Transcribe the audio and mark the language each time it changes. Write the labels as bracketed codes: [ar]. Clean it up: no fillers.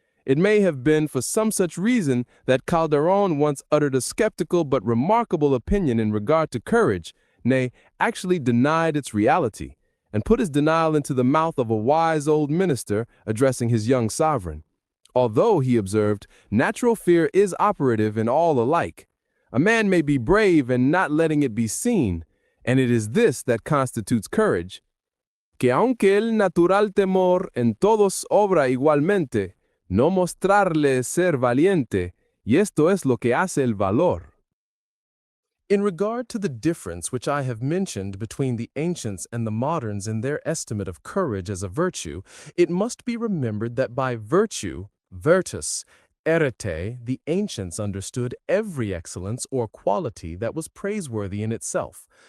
[en] It may have been for some such reason that Calderon once uttered a skeptical but remarkable opinion in regard to courage, nay, actually denied its reality, and put his denial into the mouth of a wise old minister addressing his young sovereign. Although, he observed, natural fear is operative in all alike. A man may be brave and not letting it be seen, and it is this that constitutes courage. [es] Que aunque el natural temor en todos obra igualmente, no mostrarle ser valiente, y esto es lo que hace el valor. [en] In regard to the difference which I have mentioned between the ancients and the moderns in their estimate of courage as a virtue, it must be remembered that by virtue, virtus, Erete, the ancients understood every excellence or quality that was praiseworthy in itself.